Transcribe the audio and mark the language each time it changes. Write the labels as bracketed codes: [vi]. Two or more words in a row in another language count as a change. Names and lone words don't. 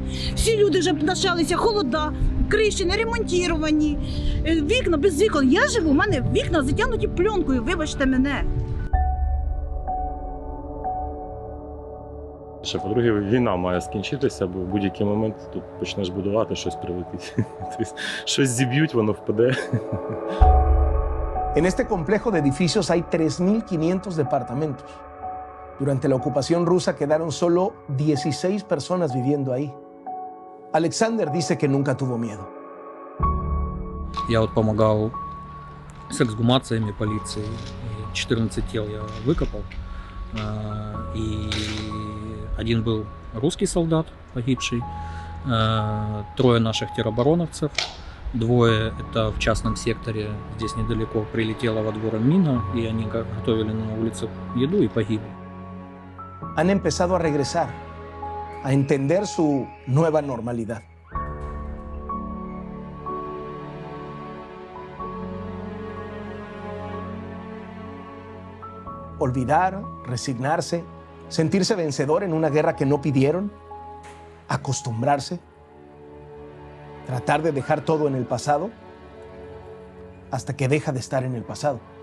[uk] Всі люди вже почалися холода. Криші не ремонтовані, вікна без вікон. Я живу, у мене вікна затягнуті пленкою, вибачте мене. Ще, по-друге, війна має скінчитися, бо в будь-який момент тут почнеш будувати, щось прилетить. Тобто, щось зіб'ють, воно впаде. [es] En este complejo de edificios hay 3.500 departamentos. Durante la ocupación rusa quedaron solo 16 personas viviendo ahí. Alexander dice que nunca tuvo miedo. [ru] Я вот помогал с эксгумациями полиции. 14 тел я выкопал. И один был русский солдат, погибший. 3 наших теробороновцев. 2 это в частном секторе, здесь недалеко, прилетела во двор мина, и они готовили на улице еду и погибли. [es] Han empezado a regresar, a entender su nueva normalidad. Olvidar, resignarse, sentirse vencedor en una guerra que no pidieron, acostumbrarse, tratar de dejar todo en el pasado hasta que deja de estar en el pasado.